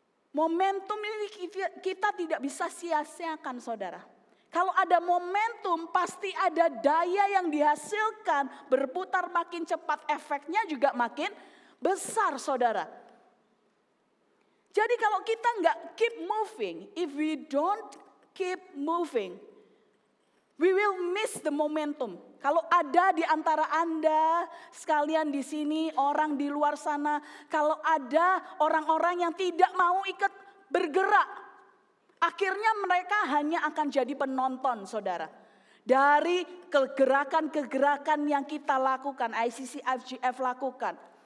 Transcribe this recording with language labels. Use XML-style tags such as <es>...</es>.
<id>Momentum ini kita tidak bisa sia-siakan saudara. Kalau ada momentum pasti ada daya yang dihasilkan, berputar makin cepat, efeknya juga makin besar saudara. Jadi kalau kita nggak</id> <en>keep moving, if we don't keep moving, we will miss the momentum.</en> <id>Kalau ada di antara Anda sekalian di sini, orang di luar sana, kalau ada orang-orang yang tidak mau ikut bergerak, akhirnya mereka hanya akan jadi penonton, saudara. Dari kegerakan-kegerakan yang kita lakukan, ICC FGF lakukan.</id>